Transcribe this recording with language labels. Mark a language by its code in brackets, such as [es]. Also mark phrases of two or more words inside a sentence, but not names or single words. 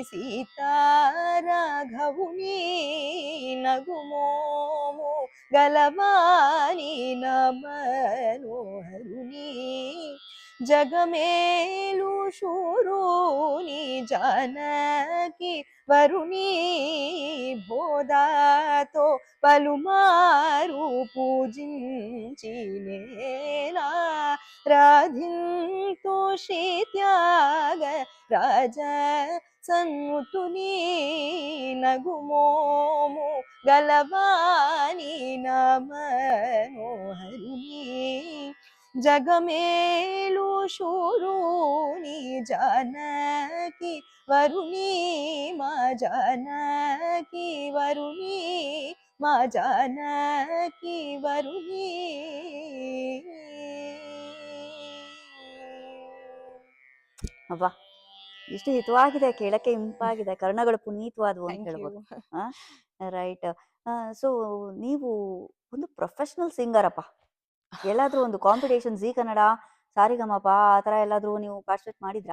[te] సీతారాఘవుని నగుమోము గలవాని నమనోహరుని జగమేలు శూరుని జానకి వరుణీ బోధాతో పలుమారు పూజించినేలా రాధింతో శ్రీత్యాగ రాజ సన్ముతుని నగుమోము గలవాని నమనోహరుని జగమేలు శూరుని జానకి వరుణి మా జానకి వరుణి మా జానకి వరుణి. [kn] ಅಬ್ಬಾ ಎಷ್ಟು ಹಿತವಾಗಿದೆ, ಕೇಳಕ್ಕೆ ಇಂಪಾಗಿದೆ, ಕರ್ಣಗಳು ಪುನೀತವಾದವು ಅಂತ [en] thank you. [kn] ಹೇಳ್ಬೋದು. ರೈಟ್. ಸೊ ನೀವು ಒಂದು [en] professional singer [kn] ಅಪ್ಪ. ಎಲ್ಲಾದ್ರೂ ಒಂದು ಕಾಂಪಿಟೇಷನ್, ಜಿ ಕನ್ನಡ, ಸಾರಿಗಮಪ ಆ ತರ ಎಲ್ಲಾದ್ರೂ ನೀವು ಪಾರ್ಟಿಸಿಪೇಟ್ ಮಾಡಿದ್ರಾ?